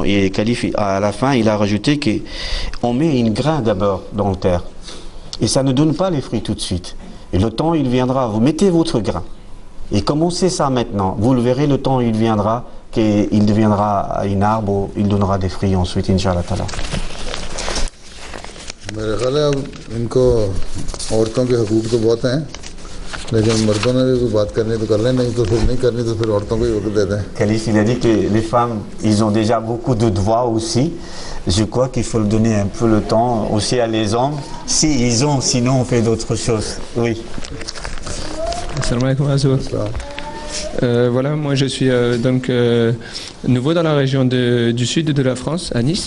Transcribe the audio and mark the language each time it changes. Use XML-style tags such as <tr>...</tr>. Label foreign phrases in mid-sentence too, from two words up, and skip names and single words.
<fr>Et Khalif, à la fin, il a rajouté qu'on met une grain d'abord dans la terre. Et ça ne donne pas les fruits tout de suite. Et le temps, il viendra. Vous mettez votre grain. Et commencez ça maintenant. Vous le verrez, le temps, il viendra, qu'il deviendra un arbre, il donnera des fruits ensuite,</fr> <ar>إن شاء الله تعالى.</ar> <ur>میرے خیال ہے اب ان کو عورتوں کے حقوق تو بہت ہیں، لیکن مردوں نے بھی کوئی بات کرنی تو کر لیں، نہیں تو پھر نہیں کرنی تو پھر عورتوں کو ہی وقت دیتے ہیں.</ur> <fr>Khalif, il a dit que les femmes, ils ont déjà beaucoup de devoirs aussi. Je crois qu'il faut donner un peu le temps aussi à les hommes. Si ils ont, sinon on fait d'autres choses. Oui.</fr> <ar>السلام عليكم</ar> <fr>Azour. Voilà, moi je suis donc nouveau dans la région du sud de la France, à Nice.</fr>